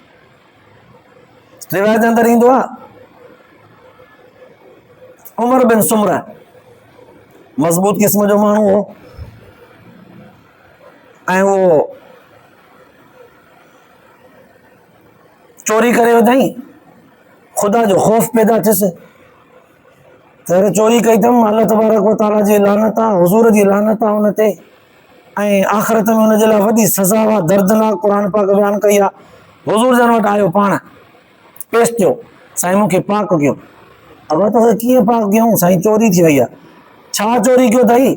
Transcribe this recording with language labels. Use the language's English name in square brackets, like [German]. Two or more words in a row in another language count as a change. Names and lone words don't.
[Sindhi] रिवायत अंदरि ईंदो आहे, उमर बिन सुमरा मज़बूत क़िस्म जो माण्हू हो, ऐं उहो चोरी करे वधाई, ख़ुदा जो ख़ौफ़ पैदा थियसि त चोरी कई अथमि, [Arabic] الله تبارك وتعالى [Sindhi] जी लानत आहे, हुज़ूर जी लानत आहे हुन ते, ऐं आख़िरत में हुनजे लाइ वॾी सज़ा आहे, दर्दनाक क़ुर पाक बयानु कई आहे। हुज़ूर जन वटि आयो, पाण पेश थियो, साईं मूंखे पाक कयो। अब त कीअं पाक कयूं साईं, चोरी थी वई आहे। छा चोरी कयो अथई?